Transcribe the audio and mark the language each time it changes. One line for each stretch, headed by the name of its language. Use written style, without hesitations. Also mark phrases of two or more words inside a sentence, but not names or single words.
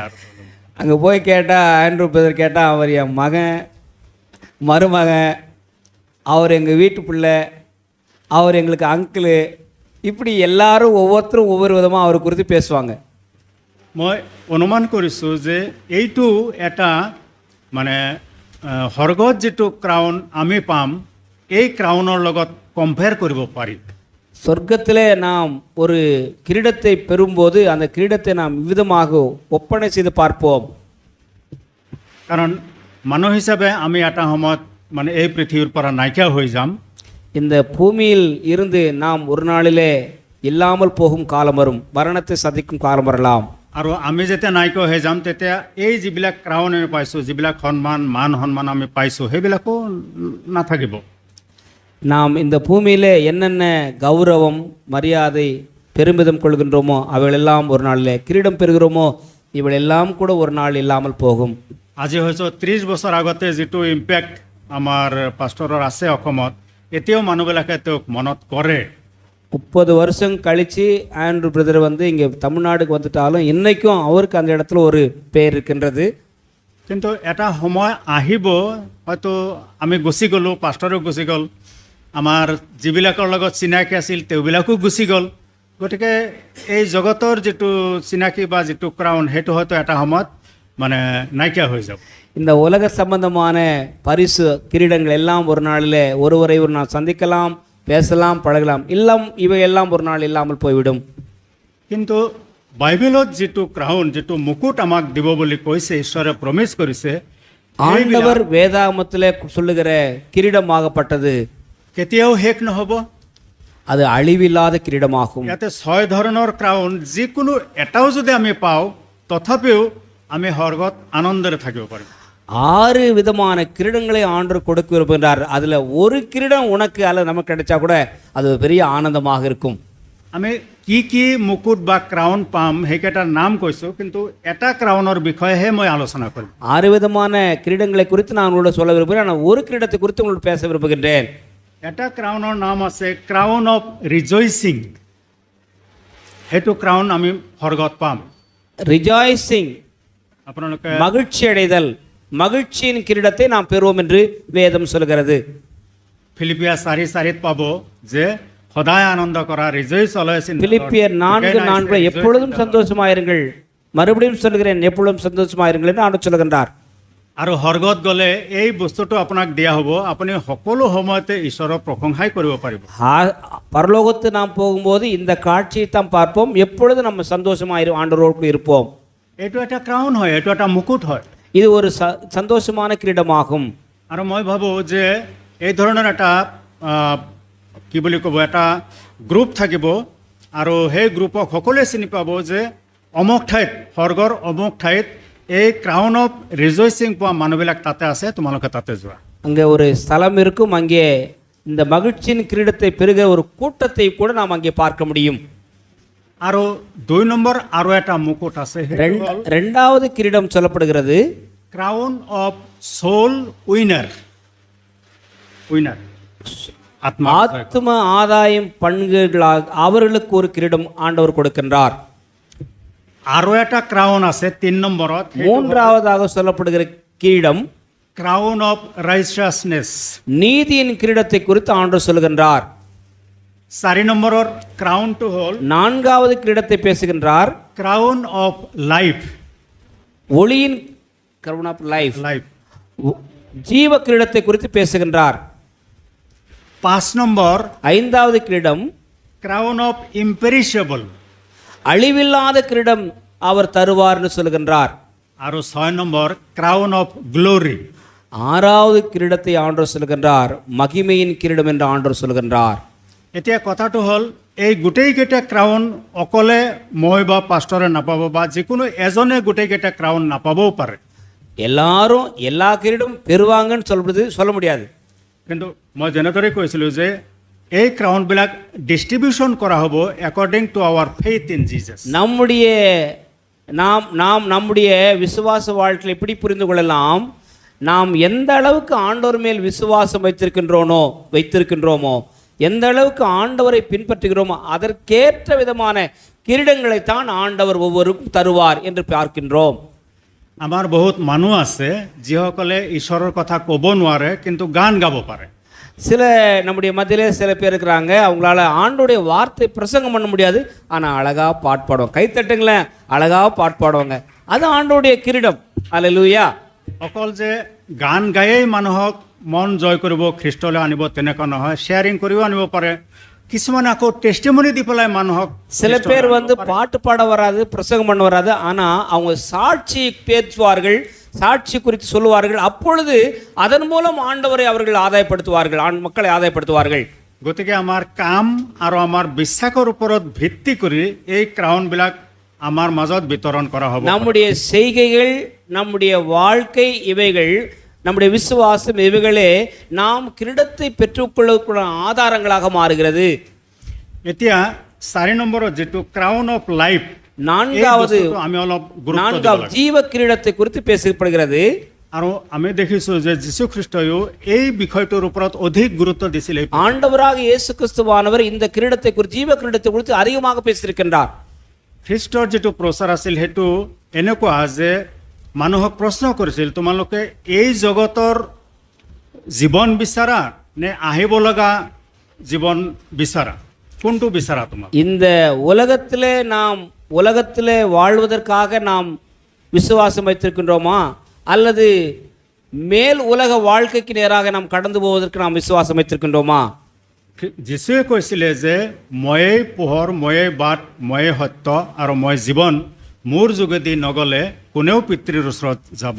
Assamese: আৰু
Tamil: அங்கே போய் கேட்டால் ஆண்ட்ரூ பிரதர் கேட்டால் அவர் என் மகன், மருமகன், அவர் எங்கள் வீட்டு பிள்ளை, அவர் எங்களுக்கு அங்கிள், இப்படி எல்லாரும் ஒவ்வொருத்தரும் ஒவ்வொரு விதமாக அவரை குறித்து பேசுவாங்க।
Assamese: মই অনুমান কৰিছোঁ যে এইটো এটা মানে স্বৰ্গত যিটো ক্ৰাউন আমি পাম এই ক্ৰাউনৰ লগত কম্পেয়াৰ কৰিব পাৰি।
Tamil: சொர்க்கத்திலே நாம் ஒரு கிரீடத்தை பெறும்போது அந்த கிரீடத்தை நாம் விதமாக ஒப்பனை செய்து பார்ப்போம்।
Assamese: কাৰণ মানুহ হিচাপে আমি এটা সময়ত মানে এই পৃথিৱীৰ পৰা নাইকিয়া হৈ যাম।
Tamil: இந்த பூமியில் இருந்து நாம் ஒரு நாளிலே இல்லாமல் போகும் காலம் வரும், மரணத்தை சந்திக்கும் காலம் வரலாம்।
Assamese: আৰু আমি যেতিয়া নাইকিয়া হৈ যাম তেতিয়া এই যিবিলাক ক্ৰাউন আমি পাইছোঁ, যিবিলাক মান সন্মান আমি পাইছোঁ সেইবিলাকো নাথাকিব।
Tamil: நாம் இந்த பூமியிலே என்னென்ன கௌரவம், மரியாதை, பெருமிதம் கொள்கின்றோமோ அவைகளெல்லாம் ஒரு நாளில், கிரீடம் பெறுகிறோமோ இவைகளெல்லாம் கூட ஒரு நாள் இல்லாமல் போகும்।
Assamese: আজি হয়তো 30 বছৰ আগতে যিটো ইম্পেক্ট আমাৰ পাষ্টৰৰ আছে অসমত, এতিয়াও মানুহবিলাকে তেওঁক মনত কৰে।
Tamil: 30 வருஷம் கழித்து ஆண்ட்ரூ பிரதர் வந்து இங்கே தமிழ்நாடுக்கு வந்துட்டாலும் இன்றைக்கும் அவருக்கு அந்த இடத்துல ஒரு பேர் இருக்கின்றது।
Assamese: কিন্তু এটা সময় আহিব হয়তো আমি গুচি গ'লোঁ, পাষ্টৰো গুচি গ'ল, আমাৰ যিবিলাকৰ লগত চিনাকি আছিল তেওঁবিলাকো গুচি গ'ল, গতিকে এই জগতৰ যিটো চিনাকি বা যিটো ক্ৰাউন সেইটো হয়তো এটা সময়ত মানে নাইকিয়া হৈ যাব।
Tamil: இந்த உலக சம்பந்தமான பரிசு கிரீடங்கள் எல்லாம் ஒரு நாளில் ஒருவரை ஒரு நாள் சந்திக்கலாம், பேசலாம், பழகலாம், இவை எல்லாம் ஒரு நாள் இல்லாமல் போய்விடும்।
Assamese: কিন্তু বাইবেলত যিটো ক্ৰাউন, যিটো মুকুট আমাক দিব বুলি কৈছে, ঈশ্বৰে প্ৰমিছ কৰিছে,
Tamil: ஆண்டவர் வேதாகமத்திலே சொல்லுகிற கிரீடமாகப்பட்டது
Assamese: কেতিয়াও শেষ নহ'ব।
Tamil: அது அழிவில்லாத கிரீடமாகும்।
Assamese: ইয়াতে 6 ধৰণৰ ক্ৰাউন যিকোনো এটাও যদি আমি পাওঁ তথাপিও আমি স্বৰ্গত আনন্দেৰে থাকিব পাৰিম।
Tamil: 6 விதமான கிரீடங்களை ஆண்டவர் கொடுக்க விரும்புகின்றார். அதில் ஒரு கிரீடம் உனக்கு அல்லது நமக்கு கிடைச்சா கூட அது ஒரு பெரிய ஆனந்தமாக இருக்கும்.
Assamese: আমি কি মুকুট বা ক্ৰাউন পাম সেইকেইটাৰ নাম কৈছোঁ, কিন্তু এটা ক্ৰাউনৰ বিষয়েহে মই আলোচনা কৰিম.
Tamil: 6 விதமான கிரீடங்களை குறித்து நான் உங்களோட சொல்ல விரும்புகிறேன். ஆனால் ஒரு கிரீடத்தை குறித்து உங்களோட பேச விரும்புகின்றேன்.
Assamese: এটা ক্ৰাউনৰ নাম আছে
English: crown of rejoicing.
Assamese: সেইটো ক্ৰাউন আমি স্বৰ্গত পাম.
Tamil: ரிஜாய்சிங்,
Assamese: আপোনালোকে
Tamil: மகிழ்ச்சி அடைதல், மகிழ்ச்சியின் கிரீடத்தை நாம் பெறுவோம் என்று வேதம் சொல்கிறது.
Assamese: ফিলিপিয়া 4:4 পাব যে সদায় আনন্দ কৰা,
English: rejoice always in the Lord.
Tamil: பிலிப்பியர் 4:4 எப்பொழுதும் சந்தோஷமாயிருங்கள். மறுபடியும் சொல்கிறேன், எப்பொழுதும் சந்தோஷமாயிருங்கள் என்று ஆண்டவர் சொல்கின்றார்.
Assamese: আৰু স্বৰ্গত গ'লে এই বস্তুটো আপোনাক দিয়া হ'ব, আপুনি সকলো সময়তে ঈশ্বৰৰ প্ৰশংসাই কৰিব পাৰিব.
Tamil: பரலோகத்து நாம் போகும்போது இந்த காட்சியை தான் பார்ப்போம். எப்பொழுதும் நம்ம சந்தோஷமாக ஆண்டவரோடு இருப்போம்.
Assamese: এইটো এটা ক্ৰাউন হয়, এইটো এটা মুকুট হয়.
Tamil: இது ஒரு சந்தோஷமான கிரீடமாகும்.
Assamese: আৰু মই ভাবোঁ যে এই ধৰণৰ এটা কি বুলি ক'ব, এটা গ্ৰুপ থাকিব আৰু সেই গ্ৰুপক সকলোৱে চিনি পাব যে অমুক ঠাইত, স্বৰ্গৰ অমুক ঠাইত এই
English: crown of rejoicing
Assamese: পোৱা মানুহবিলাক তাতে আছে, তোমালোকে তাতে যোৱা.
Tamil: அங்கே ஒரு ஸ்தலம் இருக்கும். அங்கே இந்த மகிழ்ச்சியின் கிரீடத்தை பெறுகிற ஒரு கூட்டத்தை கூட நாம் அங்கே பார்க்க முடியும்.
Assamese: আৰু 2 নম্বৰ আৰু এটা মুকুট আছে,
Tamil: ரெண்டாவது கிரீடம் சொல்லப்படுகிறது
English: crown of soul winner.
Tamil: ஆத்ம ஆதாயம் பண்புகளாக அவர்களுக்கு ஒரு கிரீடம் ஆண்டவர் கொடுக்கின்றார்.
Assamese: আৰু এটা ক্ৰাউন আছে 3 নম্বৰত,
Tamil: மூன்றாவதாக சொல்லப்படுகிற கிரீடம்
English: crown of righteousness.
Tamil: நீதியின் கிரீடத்தை குறித்து ஆண்டவர் சொல்கின்றார்.
Assamese: 4 নম্বৰৰ ক্ৰাউনটো হ'ল
Tamil: நான்காவது கிரீடத்தை பேசுகின்றார்,
English: crown of life. ஒளியின் crown of life, লাইফ.
Tamil: ஜீவ கிரீடத்தை குறித்து பேசுகின்றார்.
Assamese: 5 নম্বৰ
Tamil: ஐந்தாவது கிரீடம்
English: crown of imperishable.
Tamil: அழிவில்லாத கிரீடம் அவர் தருவார் என்று சொல்கின்றார்.
Assamese: আৰু 6 নম্বৰ
English: crown of glory.
Tamil: ஆறாவது கிரீடத்தை ஆண்டவர் சொல்கின்றார், மகிமையின் கிரீடம் என்று ஆண்டவர் சொல்கின்றார்.
Assamese: এতিয়া কথাটো হ'ল এই গোটেইকেইটা ক্ৰাউন অকলে মই বা পাষ্টৰে নাপাব, বা যিকোনো এজনে গোটেইকেইটা ক্ৰাউন নাপাবও পাৰে.
Tamil: எல்லாரும் எல்லா கிரீடம் பெறுவாங்கன்னு சொல்ல முடியாது.
Assamese: কিন্তু মই যেনেদৰে কৈছিলোঁ যে এই ক্ৰাউনবিলাক ডিষ্ট্ৰিবিউশ্যন কৰা হ'ব
English: according to our faith in Jesus.
Tamil: நம்முடைய விசுவாச வாழ்க்கையில் எப்படி புரிந்து கொள்ளலாம், நாம் எந்த அளவுக்கு ஆண்டவர் மேல் விசுவாசம் வைத்திருக்கின்றோமோ, எந்த அளவுக்கு ஆண்டவரை பின்பற்றுகிறோமோ அதற்கேற்ற விதமான கிரீடங்களைத்தான் ஆண்டவர் ஒவ்வொருக்கும் தருவார் என்று பார்க்கின்றோம்.
Assamese: আমাৰ বহুত মানুহ আছে যিসকলে ঈশ্বৰৰ কথা ক'ব নোৱাৰে কিন্তু গান গাব পাৰে.
Tamil: சில நம்முடைய மத்தியிலே சில பேர் இருக்கிறாங்க, அவங்களால ஆண்டோடைய வார்த்தை பிரசங்கம் பண்ண முடியாது, ஆனால் அழகாக பாட்டு பாடுவாங்க. கைத்தட்டுங்களேன், அழகாக பாட்டு பாடுவாங்க. அது ஆண்டோடைய கிரீடம். அல்லேலூயா.
Assamese: অকল যে গান গায়েই মানুহক মন জয় কৰিব, খ্ৰীষ্টলৈ আনিব তেনেকুৱা নহয়, শ্বেয়াৰিং কৰিও আনিব পাৰে. কিছুমানে আকৌ টেষ্টিমনি দি পেলাই মানুহক,
Tamil: சில பேர் பாட்டு பாட வராது, பிரசங்கம் பண்ண வராது, ஆனால் அவங்க சாட்சி பேசுவார்கள், சாட்சி குறித்து சொல்லுவார்கள். அப்பொழுது அதன் மூலம் ஆண்டவரை அவர்கள் ஆதாயப்படுத்துவார்கள், மக்களை ஆதாயப்படுத்துவார்கள்.
Assamese: গতিকে আমাৰ কাম আৰু আমাৰ বিশ্বাসৰ ওপৰত ভিত্তি কৰি এই ক্ৰাউনবিলাক আমাৰ মাজত বিতৰণ কৰা হ'ব.
Tamil: நம்முடைய செய்கைகள், நம்முடைய வாழ்க்கை, இவைகள், நம்முடைய விசுவாசம், இவைகளே நாம் கிரீடத்தை பெற்றுக்கொள்ளக்கூடிய ஆதாரங்களாக மாறுகிறது.
Assamese: এতিয়া 4 নম্বৰত যিটো
English: crown of life,
Tamil: நான்காவது
Assamese: আমি অলপ গুৰুত্ব দিব লাগে.
Tamil: ஜீவ கிரீடத்தை குறித்து பேசப்படுகிறது.
Assamese: আৰু আমি দেখিছোঁ যে যীশুখ্ৰীষ্টইও এই বিষয়টোৰ ওপৰত অধিক গুৰুত্ব দিছিলে.
Tamil: ஆண்டவராக இயேசு கிறிஸ்துவானவர் இந்த கிரீடத்தை குறித்து, ஜீவ கிரீடத்தை குறித்து அதிகமாக பேசியிருக்கின்றார்.
Assamese: খ্ৰীষ্টৰ যিটো প্ৰচাৰ আছিল সেইটো এনেকুৱা যে মানুহক প্ৰশ্ন কৰিছিল, তোমালোকে এই জগতৰ জীৱন বিচাৰা নে আহিব লগা জীৱন বিচাৰা, কোনটো বিচাৰা তোমাক?
Tamil: இந்த உலகத்திலே வாழ்வதற்காக நாம் விசுவாசம் வைத்திருக்கின்றோமா, அல்லது மேல் உலக வாழ்க்கைக்கு நேராக நாம் கடந்து போவதற்கு நாம் விசுவாசம் வைத்திருக்கின்றோமா?
Assamese: যীশুৱে কৈছিলে যে ময়েই পোহৰ, ময়েই বাট, ময়েই সত্য আৰু মই জীৱন, মোৰ যোগেদি নগ'লে কোনেও পিতৃৰ ওচৰত যাব.